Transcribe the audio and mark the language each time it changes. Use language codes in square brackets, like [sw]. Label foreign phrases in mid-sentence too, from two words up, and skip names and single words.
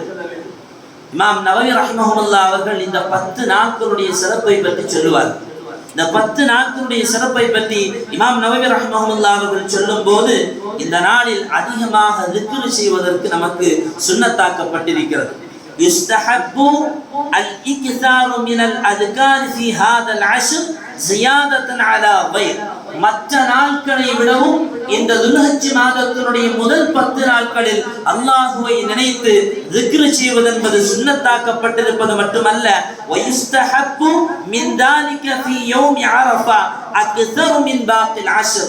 [ta] இமாம் நவவி ரஹ்மஹுல்லாஹ் அவர்கள் இந்த 10 நாட்களுடைய சிறப்பை பற்றி சொல்லுவார். இந்த 10 நாட்களுடைய சிறப்பை பற்றி இமாம் நவவி ரஹ்மஹுல்லாஹ் அவர்கள் சொல்லும் போது, இந்த நாளில் அதிகமாக திக்ர் செய்வதற்கு நமக்கு சுன்னத்தாக்கப்பட்டிருக்கிறது. [ar] يستحب الإكثار من الأذكار في هذا العشر زيادة على غير. [ta] மற்ற நாட்களை விடவும் இந்த துல்ஹஜ் மாதத்தினுடைய முதல் 10 நாட்களில் அல்லாஹுவை நினைத்து திக்ர் செய்வது என்பது சுன்னத்தாக்கப்பட்டிருப்பது மட்டுமல்ல, [ar] ويستحب من ذلك في يوم عرفة أكثر من باقي العشر.